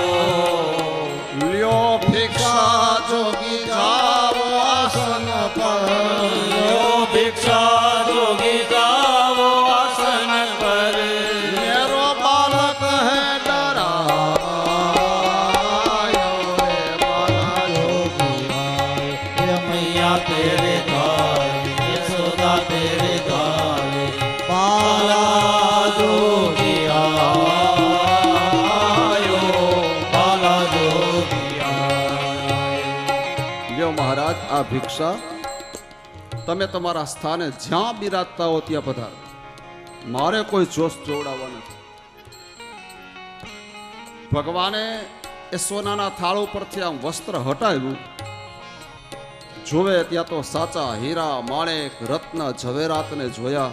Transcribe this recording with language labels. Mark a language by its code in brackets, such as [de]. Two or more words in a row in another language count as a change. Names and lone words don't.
[gu] લ્યો ભિક્ષા જોગી જાઓ આસન પર. યો ભિક્ષા જોગી જાઓ આસન પર. [hi] मेरो बालक हे डरायो. रे बाला जोगी मैया तेरे द्वार यशोदा तेरे द्वार बाला जोगी आयो. बाला जोगी आयो. [gu] લ્યો મહારાજ, આ ભિક્ષા તમે તમારા સ્થાને જ્યાં બિરાજતા હો ત્યાં પધારો. મારે કોઈ જોશ જોડાવા નથી. ભગવાને એ સોનાના થાળ ઉપરથી આમ વસ્ત્ર હટાવ્યું. જોવે ત્યાં તો સાચા હીરા, માણેક, રત્ન, ઝવેરાતને જોયા.